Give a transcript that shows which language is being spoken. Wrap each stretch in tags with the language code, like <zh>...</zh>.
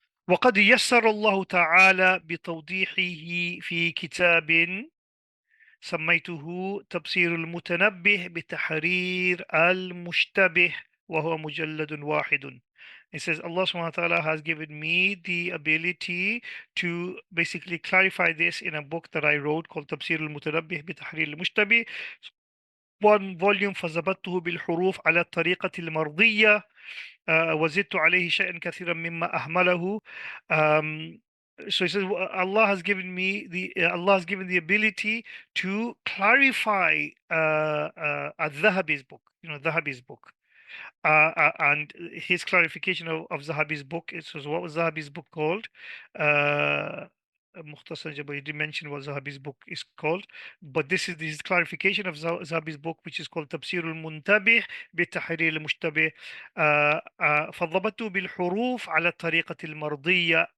<ar>وقد يسر الله تعالى بتوضيحه في كتاب سميته تبصير المتنبه بتحرير المشتبه وهو مجلد واحد.</ar> <en>It says Allah subhanahu wa ta'ala has given me the ability to basically clarify this in a book that I wrote called تبصير المتنبه بتحرير المشتبه, one volume.</en> <ar>فضبطته بالحروف على الطريقة المرضية وزدت عليه شيئا كثيرا مما أهمله.</ar> <en>Um, so he says Allah has given me Allah has given the ability to clarify al-Dhahabi's book, Dhahabi's book, and his clarification of Zahabi's book is, so what was Zahabi's book called? Mukhtasar Jabal, he didn't mention what Zahabi's book is called, but this is his clarification of Zahabi's book, which is called تفسير المنتبه بتحرير المشتبه.</en> <ar>فضبطته بالحروف على الطريقة المرضية.</ar>